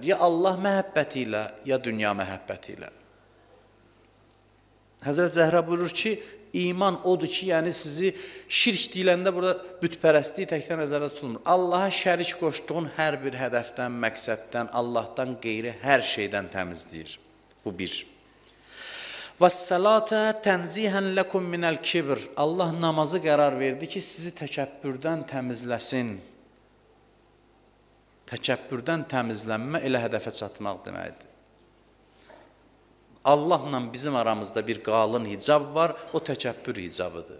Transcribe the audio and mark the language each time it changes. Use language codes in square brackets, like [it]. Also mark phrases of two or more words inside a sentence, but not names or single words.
[az] Ya Allah məhəbbəti ilə, ya dünya məhəbbəti ilə. Həzrət Zəhra buyurur ki, iman odur ki, yəni sizi şirk deyiləndə burada bütpərəstliyi təkdən nəzərdə tutulmur. Allaha şərik qoşduğun hər bir hədəfdən, məqsəddən, Allahdan qeyri hər şeydən təmizləyir. Bu bir. [ar] وَالسَّلَاتَ تَنْزِيهًا لَكُمْ مِنَ الْكِبْرِ. [az] Allah namazı qərar verdi ki, sizi təkəbbürdən təmizləsin. Təkəbbürdən təmizlənmə elə hədəfə çatmaq deməkdir. Allahla bizim aramızda bir qalın hicab var, o təkəbbür hicabıdır.